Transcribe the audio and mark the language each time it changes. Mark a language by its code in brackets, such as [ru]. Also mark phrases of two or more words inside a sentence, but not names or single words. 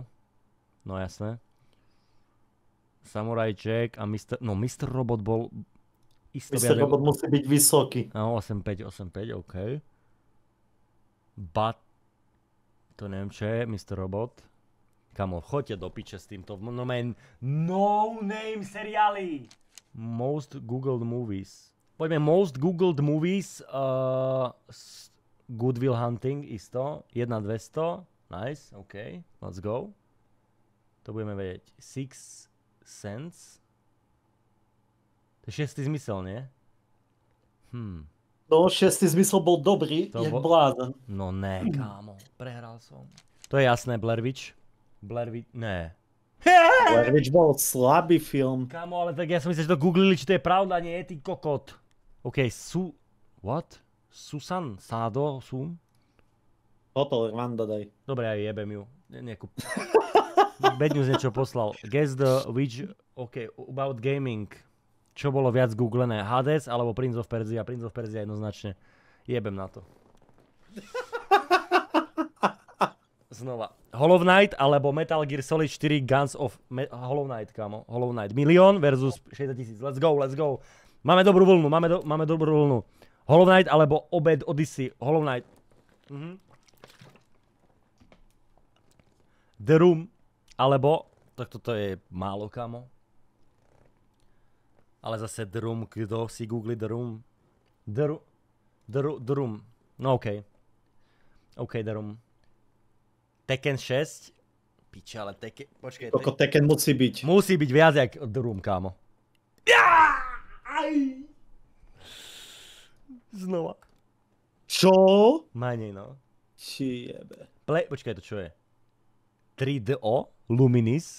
[sk] No jasné. Samurai Jack a Mr. Robot bol... Mr. Robot musí byť vysoký. No, 8.5, OK. But... To neviem čo je, Mr. Robot. Kamo, choďte do piče s týmto. No name seriály! Most Googled Movies. Poďme Most Googled Movies. Good Will Hunting, isto. 1.200. [en] Nice, OK. Let's go. [sk] To budeme vedieť. Six Sense. To je 6. zmysel, nie? No, 6. zmysel bol dobrý, jak blázen. No ne, kámo. Prehral som. To je jasné, Blair Witch. Ne. Blair Witch bol slabý film. Kámo, ale tak ja som myslel, že to googlili, či to je pravda, nie, ty kokot. [en] OK, What? Susan? Sado? Sun? [sk] Hotel Rwanda daj. Dobre, ja jebem ju. Nejakú... Bad News niečo poslal. [en] Guess the which... OK, about gaming. [sk] Čo bolo viac googlené? Hades alebo Prince of Persia? Prince of Persia jednoznačne. Jebem na to. znova. Hollow Knight alebo Metal Gear Solid 4 Guns of... Hollow Knight, kámo. Hollow Knight. [en] 1 000 000 versus 60 000. Let's go, let's go. [sk] Máme dobrú vlnu, máme dobrú vlnu. Hollow Knight alebo Obed Odyssey. Hollow Knight. The Room alebo... Tak toto je málo, kámo. Ale zase The Room, kto si googli The Room? The Room. No okej. OK, The Room. Tekken 6. Piče, ale Tekken... Počkej. Tekken musí byť. Musí byť viac jak The Room, kámo. Znova. Čo? Menej, no. Či jebe. Počkaj, to čo je? 3DO? Luminis?